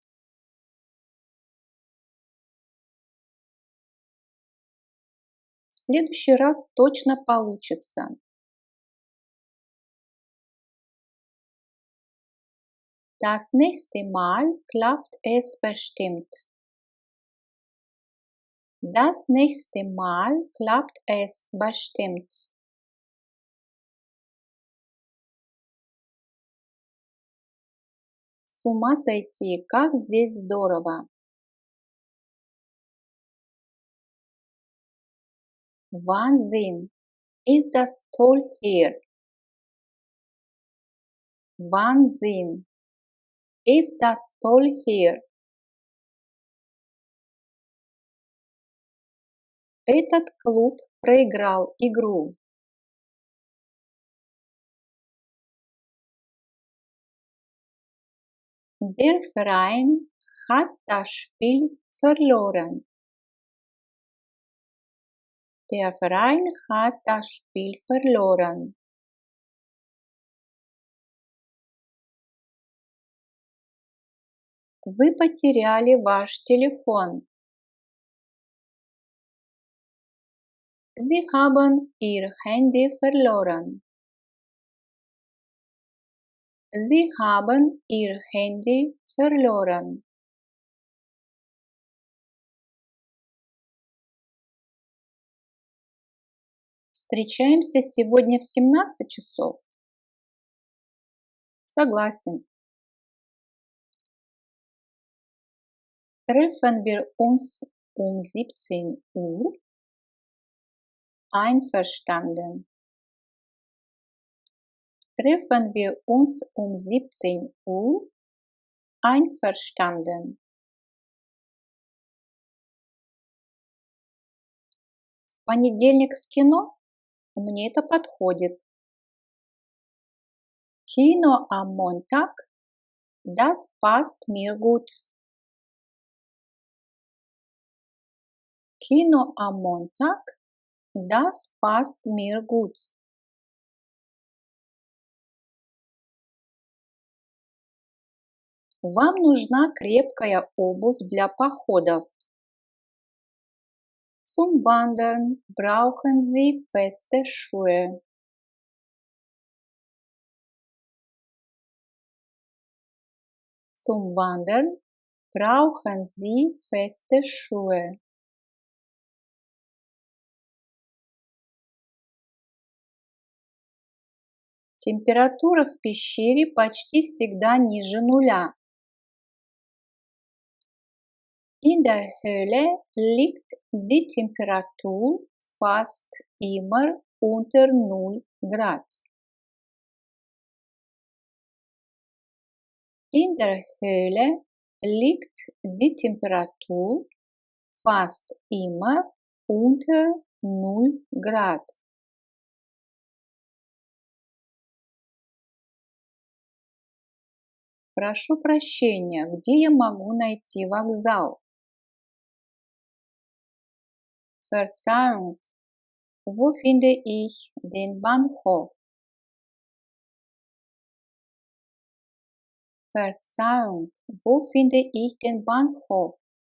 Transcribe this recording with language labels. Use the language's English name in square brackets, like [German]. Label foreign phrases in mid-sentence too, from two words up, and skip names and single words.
[Russian] В следующий раз точно получится. [German] Das nächste Mal klappt es bestimmt. Das nächste Mal klappt es bestimmt. [Russian] С ума сойти, как здесь здорово! [German] Wahnsinn, ist das toll hier! Wahnsinn, ist das toll hier! [Russian] Этот клуб проиграл игру. [German] Der Verein hat das Spiel verloren. Der Verein hat das Spiel verloren. [Russian] Вы потеряли ваш телефон. [German] Sie haben Ihr Handy verloren. Sie haben Ihr Handy verloren. [Russian] Встречаемся сегодня в 17 часов? Согласен. [German] Treffen wir uns um 17 Uhr? Einverstanden. Treffen wir uns um 17 Uhr? Einverstanden. [Russian] В понедельник в кино? Мне это подходит. [German] Kino am Montag? Das passt mir gut. Kino am Montag? Das passt mir gut. [Russian] Вам нужна крепкая обувь для походов. [German] Zum Wandern brauchen Sie feste Schuhe. Zum Wandern brauchen Sie feste Schuhe. [Russian] Температура в пещере почти всегда ниже нуля. [German] In der Höhle liegt die Temperatur fast immer unter 0 Grad. In der Höhle liegt die Temperatur fast immer unter 0 Grad. [Russian] Прошу прощения, где я могу найти вокзал? [German] Verzeihung, wo finde ich den Bahnhof? Verzeihung, wo finde ich den Bahnhof?